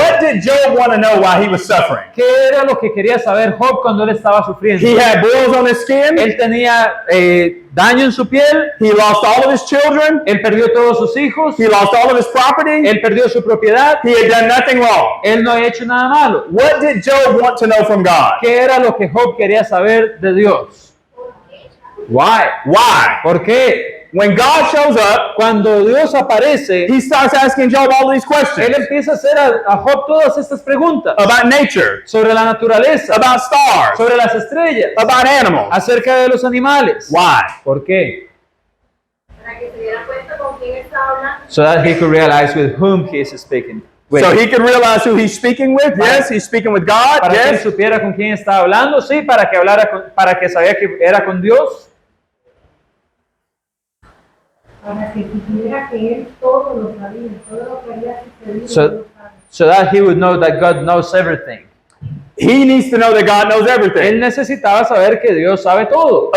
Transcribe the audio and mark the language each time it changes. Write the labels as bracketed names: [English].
[English] What did Job want to know while he was suffering? [Spanish] ¿Qué era lo que quería saber Job cuando él estaba sufriendo? [English] He had boils on his skin. [Spanish] Él tenía daño en su piel, [English] He lost all of his children. [Spanish] él perdió todos sus hijos, [English] He lost all of his property. [Spanish] él perdió su propiedad, [English] He had done nothing wrong. [Spanish] él no había hecho nada malo. [English] What did Job want to know from God? [Spanish] ¿Qué era lo que Job quería saber de Dios? [English] Why? [Spanish] ¿Por qué? [English] When God shows up, [Spanish] Cuando Dios aparece, [English] he starts asking Job all these [Spanish] él [English] questions [Spanish] empieza a hacer a Job todas estas preguntas [English] about nature, [Spanish] sobre la naturaleza, [English] about stars, [Spanish] sobre las estrellas, [English] about animals. [Spanish] acerca de los animales. [English] Why? [Spanish] ¿Por qué? Para que se diera cuenta con quién está hablando. [English] so that he could realize with whom he is speaking with. So he could realize who he's speaking with. Yes, he's speaking with God. [Spanish] Para que él [English] Yes. [Spanish] supiera con quién estaba hablando, sí, para que para que sabía que era con Dios, Para que supiera que él todo lo sabía, todo lo que había sucedido. [English] So- [Spanish] él lo sabe. [English] so that he would know that God knows everything. He needs to know that God knows [Spanish] Él [English] everything [Spanish] necesitaba saber que Dios sabe todo,